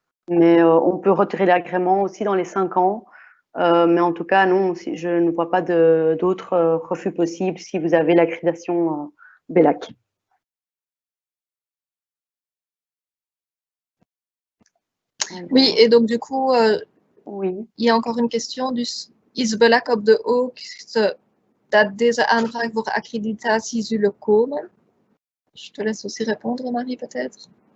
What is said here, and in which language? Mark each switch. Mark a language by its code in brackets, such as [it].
[fr] Mais on peut retirer l'agrément aussi dans les 5 ans. Mais en tout cas, non, je ne vois pas d'autres refus possibles si vous avez l'accréditation BELAC. Oui, et donc du coup, oui. Il y a encore une question. [nl] Dus is BELAC op de hoogte dat deze aanvraag voor accreditatie zullen komen? [fr] Je te laisse aussi répondre, Marie, peut-être.